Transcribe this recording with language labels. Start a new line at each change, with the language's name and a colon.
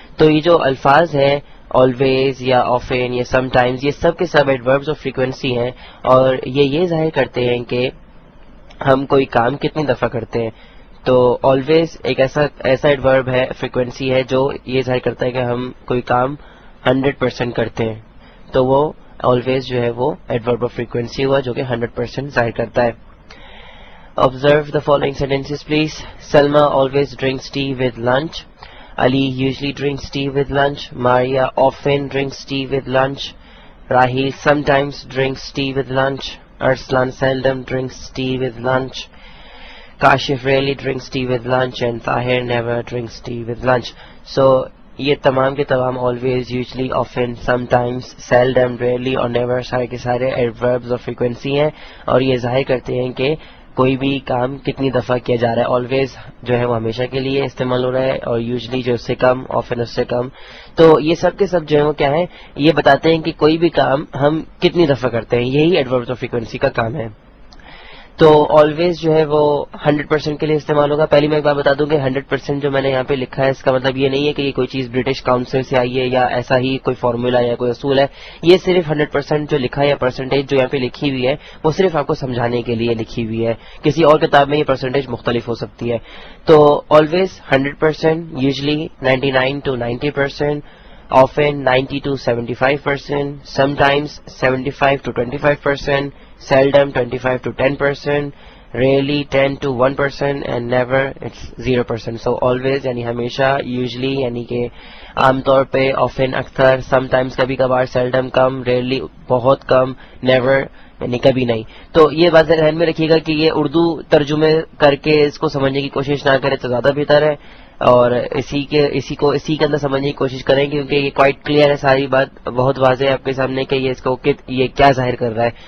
Urdu: تو یہ جو الفاظ ہیں آلویز یا آفن یا سم ٹائمز, یہ سب کے سب ایڈوربز آف فریکوینسی ہیں, اور یہ ظاہر کرتے ہیں کہ ہم کوئی کام کتنی دفعہ کرتے ہیں. تو آلویز ایک ایسا ایڈورب ہے, فریکوینسی ہے, جو یہ ظاہر کرتا ہے کہ ہم کوئی کام 100% کرتے ہیں. تو وہ آلویز جو ہے وہ ایڈورب آف فریکوینسی ہوا جو کہ 100% ظاہر کرتا ہے.
English: Observe the following sentences please. Salma always drinks tea with lunch. Ali usually drinks tea with lunch. Maria often drinks tea with lunch. Rahil sometimes drinks tea with lunch. Arslan seldom drinks tea with lunch. Kashif rarely drinks tea with lunch. And Tahir never drinks tea with lunch.
Urdu: So یہ تمام کے تمام always, usually, often, sometimes, seldom, rarely اور never سارے کے سارے ایڈوربز of frequency ہیں, اور یہ ظاہر کرتے ہیں کہ کوئی بھی کام کتنی دفعہ کیا جا رہا ہے. آلویز جو ہے وہ ہمیشہ کے لیے استعمال ہو رہا ہے, اور یوزلی جو اس سے کم, آفن اس سے کم. تو یہ سب کے سب جو ہے وہ کیا ہے, یہ بتاتے ہیں کہ کوئی بھی کام ہم کتنی دفعہ کرتے ہیں. یہی ایڈوربز آف فریکوینسی کا کام ہے. تو آلویز جو ہے وہ 100% کے لیے استعمال ہوگا. پہلی میں ایک بات بتا دوں کہ 100% جو میں نے یہاں پہ لکھا ہے, اس کا مطلب یہ نہیں ہے کہ یہ کوئی چیز برٹش کاؤنسل سے آئی ہے یا ایسا ہی کوئی فارمولا یا کوئی اصول ہے. یہ صرف 100% جو لکھا ہے یا پرسنٹیج جو یہاں پہ لکھی ہوئی ہے وہ صرف آپ کو سمجھانے کے لیے لکھی ہوئی ہے. کسی اور کتاب میں یہ پرسنٹیج مختلف ہو سکتی ہے.
English: تو always 100%, usually 99 to 90%, often 90 to 75%, sometimes 75 to 25%, seldom 25 to 10%, rarely 10 to 1%, and never it's 0%.
Urdu: So always یعنی ہمیشہ, usually یعنی کہ عام طور پہ, often اکثر, sometimes کبھی کبھار, seldom کم, rarely بہت کم, never یعنی کبھی نہیں. تو یہ بات ذہن میں رکھیے گا کہ یہ اردو ترجمے کر کے اس کو سمجھنے کی کوشش نہ کرے تو زیادہ بہتر ہے, اور اسی کے اندر سمجھنے کی کوشش کریں, کیونکہ یہ کوائٹ کلیئر ہے, ساری بات بہت واضح ہے آپ کے سامنے کہ یہ اس کو یہ کیا ظاہر کر رہا ہے.